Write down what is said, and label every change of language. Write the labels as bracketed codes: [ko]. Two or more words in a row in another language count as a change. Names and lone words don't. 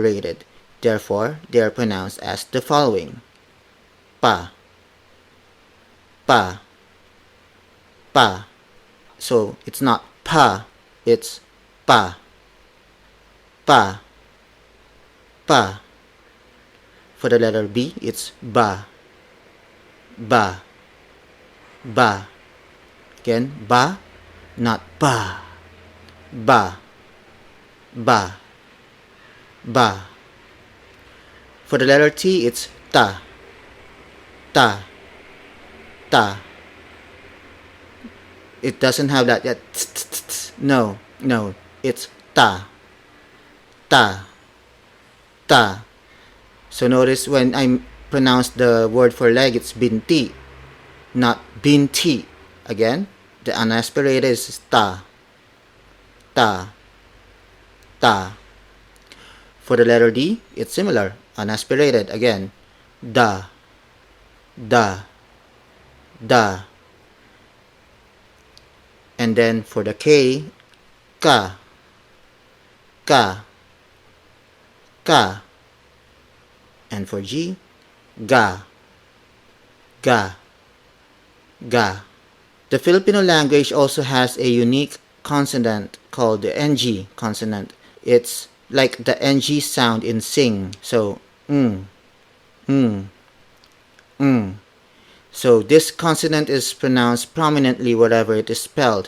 [en] Therefore, they are pronounced as the following: pa, pa, pa. So it's not pa, it's pa, pa, pa. For the letter B, it's ba, ba, ba. Again, ba, not ba, ba, ba, ba. For the letter T, it's ta, ta, ta. It doesn't have that yet. No, no, it's ta, ta, ta. So notice when I pronounce the word for leg, it's binti, not binti. Again, the unaspirated is ta, ta, ta. For the letter D, it's similar, unaspirated. Again, da, da, da. And then for the K, ka, ka, ka. And for G, ga, ga, ga. The Filipino language also has a unique consonant called the NG consonant. It's like the NG sound in sing. So, mm. So this consonant is pronounced prominently wherever it is spelled.